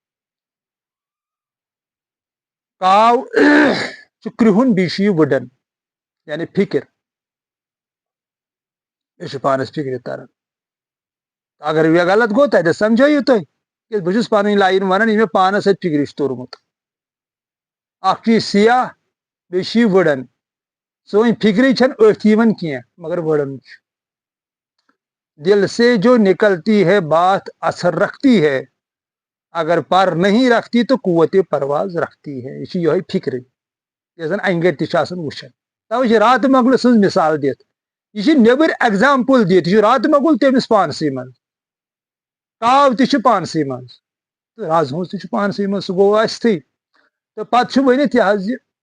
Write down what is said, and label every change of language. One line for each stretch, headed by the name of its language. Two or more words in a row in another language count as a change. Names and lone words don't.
Kashmiri: کاو چھُ کرٛہُن بیٚیہِ چھُ یہِ وٕڈن یعنی فِکر مےٚ چھُ پانس فِکرِ تران اگر یہِ غلط گوٚو تتٮ۪تھ سمجھٲیِو تُہۍ کیٛازِ بہٕ چھُس پنٕنۍ لاین ونان یہِ مےٚ پانس اتھِ فِکرِ چھُ توٚرمُت اکھ چھُ یہِ سِیاہ بیٚیہِ چھُ یہِ وٕڈن سٲنۍ فِکرے چھنہٕ أتھۍ یِوان کینٛہہ مگر وٕڈن چھُ
Urdu: دل سے جو نکلتی ہے بات اثر رکھتی ہے اگر پر نہیں رکھتی تو قوت پرواز رکھتی ہے
Kashmiri: یہِ چھِ یِہوے فِکرِ یۄس زن انہِ گٔٹۍ تہِ چھِ آسان وٕچھان توے چھِ راتہٕ مۄغلہٕ سٕنٛز مِثال دِتھ یہِ چھِ نیبٕرۍ ایگزامپٕل دِتھ یہِ چھُ راتہٕ مۄغُل تٔمِس پانسٕے منٛز کاو تہِ چھُ پانسٕے منٛز تہٕ رازٕ ہٕنٛز تہِ چھُ پانسٕے منٛز سُہ گوٚو اَسہِ تہٕ پتہٕ چھُ ؤنِتھ یہِ حظ یہِ